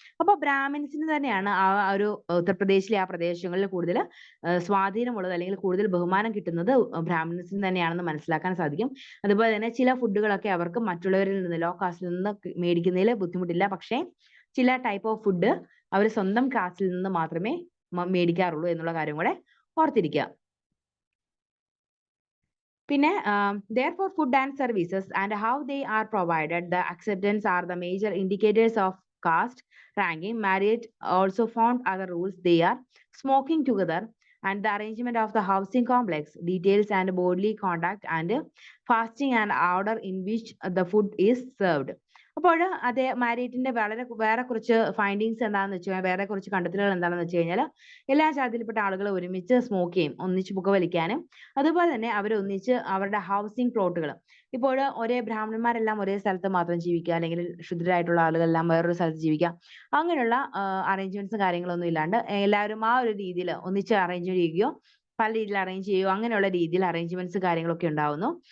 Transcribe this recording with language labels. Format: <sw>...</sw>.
<ml>അപ്പോൾ ബ്രാഹ്മിൻസിന് തന്നെയാണ് ആ ഒരു ഉത്തർപ്രദേശിലെ ആ പ്രദേശങ്ങളിൽ കൂടുതൽ സ്വാധീനമുള്ളത്, അല്ലെങ്കിൽ കൂടുതൽ ബഹുമാനം കിട്ടുന്നത് ബ്രാഹ്മിൻസിന് തന്നെയാണെന്ന് മനസ്സിലാക്കാൻ സാധിക്കും. അതുപോലെ തന്നെ ചില ഫുഡുകളൊക്കെ അവർക്ക് മറ്റുള്ളവരിൽ നിന്ന് ലോ കാസ്റ്റിൽ നിന്ന് മേടിക്കുന്നതിൽ ബുദ്ധിമുട്ടില്ല. പക്ഷേ ചില ടൈപ്പ് ഓഫ് ഫുഡ് അവർ സ്വന്തം കാസ്റ്റിൽ നിന്ന് മാത്രമേ മേടിക്കാറുള്ളൂ എന്നുള്ള കാര്യം കൂടെ ഓർത്തിരിക്കുക. പിന്നെ</ml> <en>therefore food and services and how they are provided, the acceptance are the major indicators of caste ranking. Marriott also found other rules. They are smoking together and the arrangement of the housing complex, details and bodily contact, and fasting and order in which the food is served.</en> <ml>അപ്പോൾ അതേ മാരിയറ്റിന്റെ വേറെ കുറച്ച് findings എന്താണെന്ന് വെച്ചാൽ, വേറെ കുറച്ച് കണ്ടെത്തലുകൾ എന്താണെന്ന് വെച്ച് കഴിഞ്ഞാൽ എല്ലാ ജാതിയിൽപ്പെട്ട ആളുകൾ ഒരുമിച്ച് സ്മോക്ക് ചെയ്യും, ഒന്നിച്ച് പുകവലിക്കാനും, അതുപോലെ തന്നെ അവർ ഒന്നിച്ച് അവരുടെ ഹൗസിംഗ് പ്ലോട്ടുകൾ, ഇപ്പോൾ ഒരേ ബ്രാഹ്മണന്മാരെല്ലാം ഒരേ സ്ഥലത്ത് മാത്രം ജീവിക്കുക, അല്ലെങ്കിൽ ശുദ്ധരായിട്ടുള്ള ആളുകളെല്ലാം വേറൊരു സ്ഥലത്ത് ജീവിക്കുക, അങ്ങനെയുള്ള അറേഞ്ച്മെന്റ്സും കാര്യങ്ങളൊന്നും ഇല്ലാണ്ട് എല്ലാവരും ആ ഒരു രീതിയിൽ ഒന്നിച്ച് അറേഞ്ച് ചെയ്യുകയോ പല രീതിയിൽ അറേഞ്ച് ചെയ്യുകയോ അങ്ങനെയുള്ള രീതിയിൽ അറേഞ്ച്മെന്റ്സ് കാര്യങ്ങളൊക്കെ ഉണ്ടാവുന്നു.</ml>